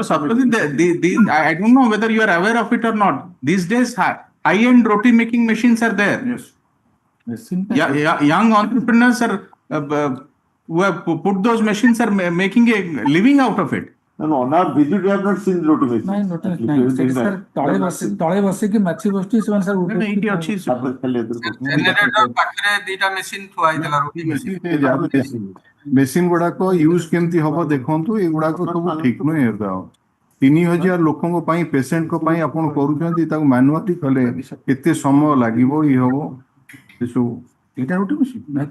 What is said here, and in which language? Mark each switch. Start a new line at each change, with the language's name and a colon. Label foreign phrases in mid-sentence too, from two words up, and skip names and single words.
English: Satyabrata, I don't know whether you are aware of it or not. These days, high-end roti making machines are there. yes Young entrepreneurs are who have put those machines are making a living out of it. no on our visit we have not seen roti machine
Odia: ନାଇଁ notice ନାହିଁ ସେଠି ସାର୍ ତଳେ ବସିକି ମାଛି ବସିଛି ସେମାନେ ସାର୍ ଏଇଠି ଅଛି Generator ପାଖରେ 2ଟା machine ଥୁଆ ହେଇଥିଲା roti machine. ମେସିନ ଗୁଡାକ ୟୁଜ କେମିତି ହବ ଦେଖନ୍ତୁ ଏଗୁଡାକ ସବୁ ଠିକ ନୁହେଁ 3,000 ଲୋକଙ୍କ ପାଇଁ ପେସେଣ୍ଟଙ୍କ ପାଇଁ ଆପଣ କରୁଛନ୍ତି ତାକୁ ମାନୁଆଲି କଲେ କେତେ ସମୟ ଲାଗିବ ହବ ସେସବୁ ଏଇଟା ଗୋଟେ ମେସିନ ନାଇଁ ତ